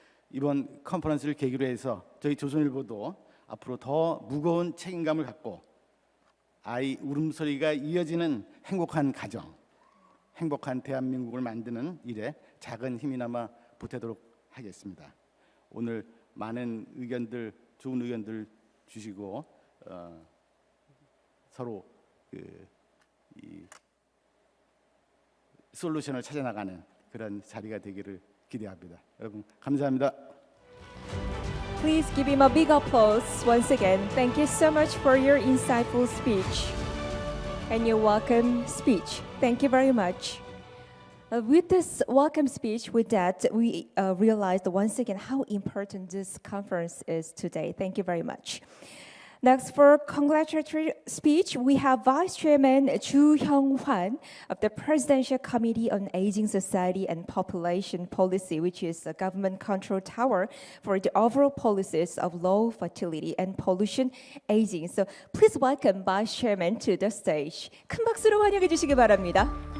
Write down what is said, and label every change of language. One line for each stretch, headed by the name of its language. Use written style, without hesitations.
Korean: 이번 컨퍼런스를 계기로 해서 저희 조선일보도 앞으로 더 무거운 책임감을 갖고 아이 울음소리가 이어지는 행복한 가정, 행복한 대한민국을 만드는 일에 작은 힘이나마 보태도록 하겠습니다. 오늘 많은 의견들, 좋은 의견들 주시고 서로 이 솔루션을 찾아나가는 그런 자리가 되기를 기대합니다. 여러분 감사합니다.
English: Please give him a big applause once again. Thank you so much for your insightful speech and your welcome speech. Thank you very much. With this welcome speech, with that, we realized once again how important this conference is today. Thank you very much. Next, for congratulatory speech, we have Vice Chairman Chu Hyung-hwan of the Presidential Committee on Aging Society and Population Policy, which is a government control tower for the overall policies of low fertility and pollution aging. So please welcome Vice Chairman to the stage.
Korean: 큰 박수로 환영해 주시기 바랍니다.